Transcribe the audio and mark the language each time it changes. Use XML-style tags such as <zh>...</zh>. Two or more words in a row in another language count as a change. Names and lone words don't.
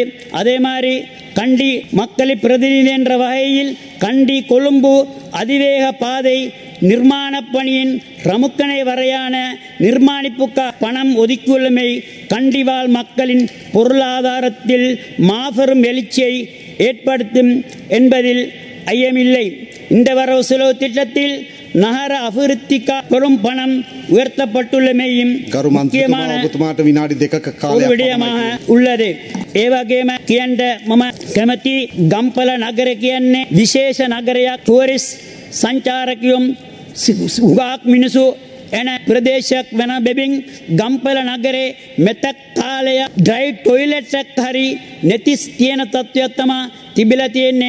<ta>அதே மாதிரி கண்டி மக்களை பிரதிநிதி என்ற வகையில் கண்டி கொழும்பு அதிவேக பாதை நிர்மாண பணியின் ரமுக்கனை வரையான நிர்மாணிப்புக்காக பணம் ஒதுக்கியுள்ளமை கண்டிவாழ் மக்களின் பொருளாதாரத்தில் மாபெரும் எழுச்சியை ஏற்படுத்தும் என்பதில் ஐயமில்லை. இந்த வரவு செலவு திட்டத்தில் நகர அபிவிருத்திக்காக பெரும் பணம் உயர்த்தப்பட்டுள்ளமையும் முக்கியமான ஒரு விடயமாக உள்ளது.</ta> <si>ඒවගේම කියන්න මම කැමති ගම්පල නගර කියන්නේ විශේෂ නගරයක්. ටුවරිස්ට් සංචාරකයෝ උගාක් මිනිසු එන ප්‍රදේශයක් වන බැවින් ගම්පල නගරේ මෙතක් කාලය</si> <en>dry toilet</en> <si>එකක් හරි නැති තියෙන තත්ත්වයක් තමයි තිබිලා තියෙන්නේ.</si>